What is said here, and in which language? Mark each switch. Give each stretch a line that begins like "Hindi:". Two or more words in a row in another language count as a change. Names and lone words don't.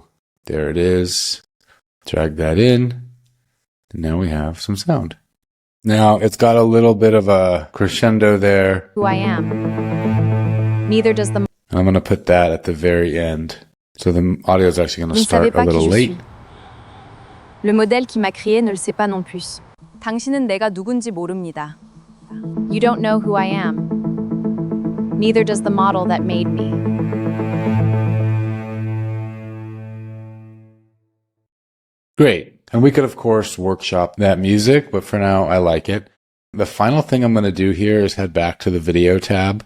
English: There it is. Drag that in. And now we have some sound. Now it's got a little bit of a crescendo there. Who I am. Neither does the I'm going to put that at the very end. So the audio is actually going to
French: Vous ne savez
English: start a
French: pas
English: little
French: qui je
English: late.
French: suis. Le modèle qui m'a créé ne le sait pas non plus.
Korean: 당신은 내가 누군지 모릅니다.
English: You don't know who I am. Neither does the model that made me. Great. And we could, of course, workshop that music, but for now, I like it. The final thing I'm going to do here is head back to the video tab.